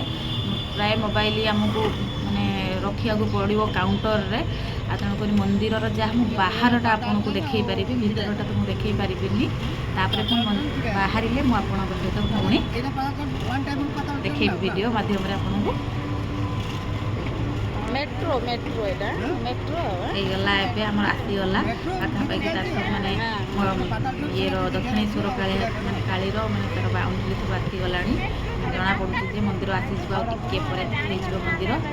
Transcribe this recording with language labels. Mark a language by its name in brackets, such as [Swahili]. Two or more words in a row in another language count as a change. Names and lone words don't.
[Odia] ପ୍ରାୟ ମୋବାଇଲ ଆମକୁ ମାନେ ରଖିବାକୁ ପଡ଼ିବ କାଉଣ୍ଟରରେ। ଆଉ ତେଣୁକରି ମନ୍ଦିରର ଯାହା ମୁଁ ବାହାରଟା ଆପଣଙ୍କୁ ଦେଖାଇ ପାରିବି, ଭିତରଟା ତ ମୁଁ ଦେଖାଇ ପାରିବିନି। ତାପରେ ପୁଣି ବାହାରିଲେ ମୁଁ ଆପଣଙ୍କ ସହିତ ପୁଣି ଦେଖାଇବି ଭିଡ଼ିଓ ମାଧ୍ୟମରେ ଆପଣଙ୍କୁ। [Bangla] মেট্রো এটা মেট্রো [Odia] ହେଇଗଲା, ଏବେ ଆମର ଆସିଗଲା ପାଖାପାଖି 400 ମାନେ ଇଏର ଦକ୍ଷିଣେଶ୍ୱର ମାନେ କାଳୀର ମାନେ ତା'ର ବାଉଣ୍ଡ୍ରି ସବୁ ଆସିଗଲାଣି। ଜଣାପଡ଼ୁଛି ଯେ ମନ୍ଦିର ଆସିଯିବ, ଆଉ ଟିକେ ପରେ ହେଇଯିବ ମନ୍ଦିର।